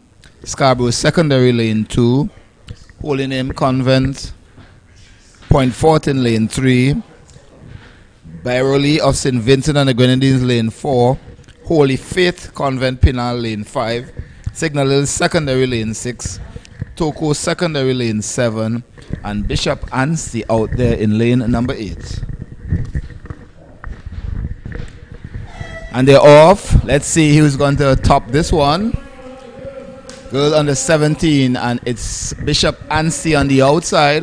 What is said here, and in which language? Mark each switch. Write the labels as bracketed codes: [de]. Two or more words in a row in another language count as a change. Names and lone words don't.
[en] Scarborough Secondary, lane 2. Holy Name Convent, Point Fortin, lane 3. Byroli of St. Vincent and the Grenadines, lane 4. Holy Faith Convent, Pinal, lane 5. Signal Hill Secondary, lane 6. Toko Secondary, lane 7. And Bishop Anstey out there in lane number 8. And they're off. Let's see who's going to top this one. Girl under 17, and it's Bishop Anstey on the outside.